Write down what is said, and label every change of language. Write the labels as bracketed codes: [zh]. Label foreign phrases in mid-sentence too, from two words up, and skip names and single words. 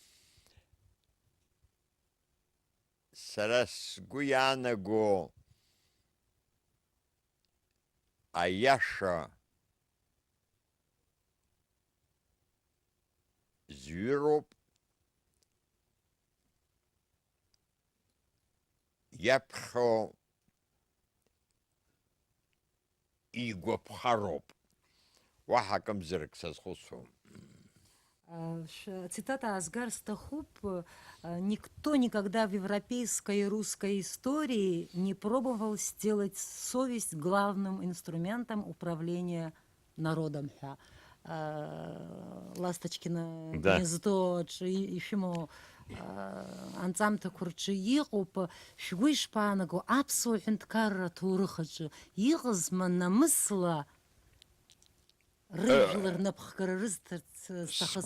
[ab] сара сгәы иаанаго аиаша зҩыроуп, иаԥхьо игәаԥхароуп. Уаҳа акымзарак сазхәыцуам. Цитата Асгар Стахуп: [ru] «Никто никогда в европейской и русской истории не пробовал сделать совесть главным инструментом управления народом». [ab] Ласточкино гнездо, ишәымоу анҵамҭақәа рҿы иҟоуп. Шәгәы ишԥаанаго, аԥсуа ҳәынҭқарра аҭоурых аҿы иҟазма намысла рыжәлар рнапхгара рызҭарц зҭахыз?